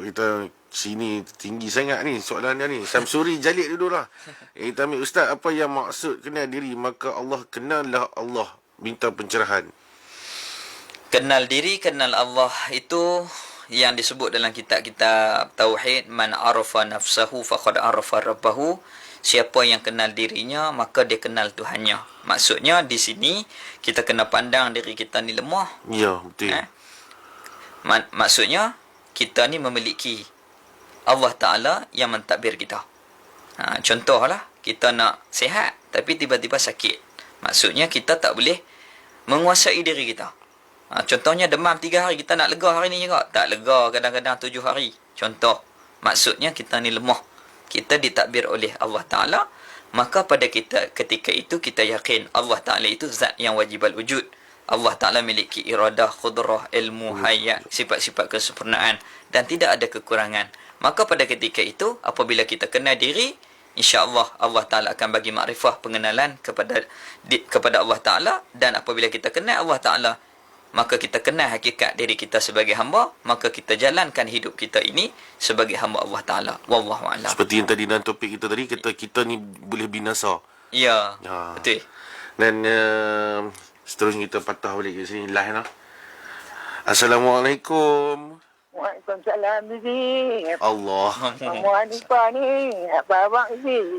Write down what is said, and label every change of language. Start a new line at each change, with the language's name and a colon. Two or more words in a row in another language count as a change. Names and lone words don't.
Malay: Kita sini tinggi sangat ni soalan dia ni. Samsuri Jalid dulu lah. Kita ambil Ustaz, apa yang maksud kenal diri? Maka Allah, kenallah Allah. Minta pencerahan. Kenal diri, kenal Allah itu yang disebut dalam kitab-kitab Tauhid.
Arabic: من عرف نفسه فقد عرف ربه.
Malay: Siapa yang kenal dirinya, maka dia kenal Tuhannya. Maksudnya di sini kita kena pandang diri kita ni lemah. Ya, betul. Maksudnya kita ni memiliki Allah Ta'ala yang mentadbir kita. Contohlah, kita nak sihat tapi tiba-tiba sakit. Maksudnya kita tak boleh menguasai diri kita. Contohnya demam 3 hari, kita nak lega hari ni juga. Tak lega kadang-kadang 7 hari. Contoh, maksudnya kita ni lemah. Kita ditakbir oleh Allah Ta'ala. Maka pada kita ketika itu kita yakin Allah Ta'ala itu zat yang
Arabic: واجب الوجود.
Malay: Allah Ta'ala memiliki iradah, khudrah, ilmu, hayat, sifat-sifat kesempurnaan dan tidak ada kekurangan. Maka pada ketika itu apabila kita kenal diri,
Arabic: إن شاء الله
Malay: Allah Ta'ala akan bagi makrifah, pengenalan kepada Allah Ta'ala. Dan apabila kita kenal Allah Ta'ala, maka kita kenal hakikat diri kita sebagai hamba, maka kita jalankan hidup kita ini sebagai hamba Allah Ta'ala.
Arabic: والله أعلم.
Malay: Seperti yang tadi dalam topik kita tadi, kita ni boleh binasa. Ya, Ya. betul. Dan seterusnya kita patah balik ke sini live lah. Assalamualaikum. Waalaikumsalam, Bibi. Allah. Kamu Hanifah ni, apa abang Bibi?